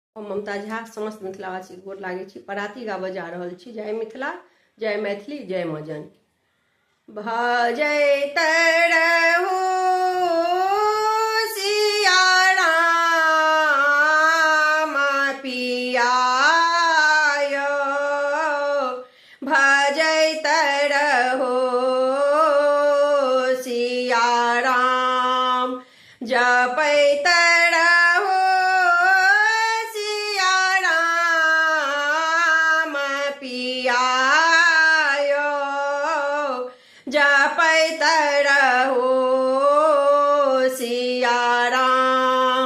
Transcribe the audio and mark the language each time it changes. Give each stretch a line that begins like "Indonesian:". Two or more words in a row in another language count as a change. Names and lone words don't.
Maithili: हम ममता झा समस्त मिथिलावासी गोर लागै छी। पराती गाबऽ जा रहल छी। जय मिथिला, जय मैथिली, जय मजन। भजैत रहू सिया राम पियायो, भजैत रहू सिया राम, जपैत रहू सिया राम पियायो, जपैत रहू सिया राम।